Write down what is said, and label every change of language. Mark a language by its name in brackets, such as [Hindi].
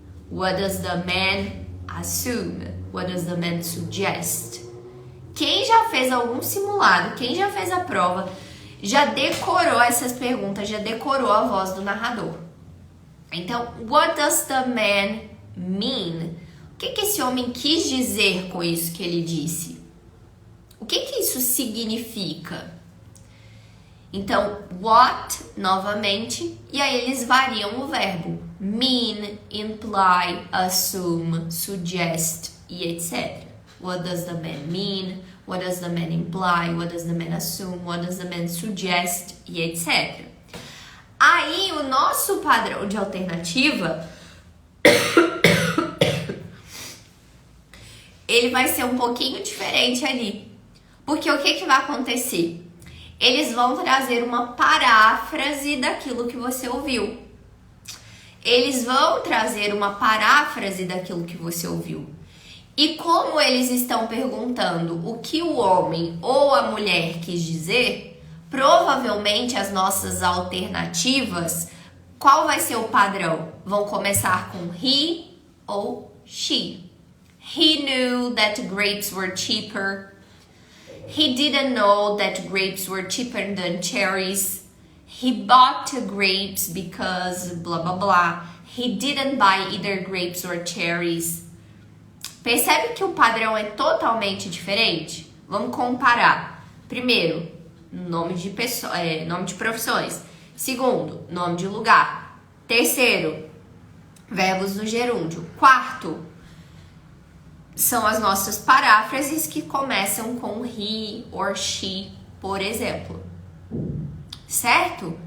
[English] What does the man assume? What does the man suggest? [Portuguese] Quem já fez algum simulado, quem já fez a prova, já decorou essas perguntas, já decorou a voz do narrador. Então, [English] what does the man mean? [Portuguese] O que esse homem quis dizer com isso que ele disse? O que isso significa? Então, what, novamente, e aí eles variam o verbo. [English] Mean, imply, assume, suggest [Portuguese] e etc. [English] What does the man mean? What does the man imply? What does the man assume? What does the man suggest [Portuguese] e etc. Aí, o nosso padrão de alternativa ele vai ser um pouquinho diferente ali. Porque o que vai acontecer? Eles vão trazer uma paráfrase daquilo que você ouviu. Eles vão trazer uma paráfrase daquilo que você ouviu. E como eles estão perguntando o que o homem ou a mulher quis dizer, provavelmente as nossas alternativas, qual vai ser o padrão? Vão começar com he ou she. [English] He knew that grapes were cheaper. He didn't know that grapes were cheaper than cherries. He bought grapes because blah blah blah. He didn't buy either grapes or cherries. [Portuguese] Percebe que o padrão é totalmente diferente? Vamos comparar. Primeiro, nome de profissões. Segundo, nome de lugar. Terceiro, verbos no gerúndio. Quarto, são as nossas paráfrases que começam com [English] he or she, [Portuguese] por exemplo. Certo?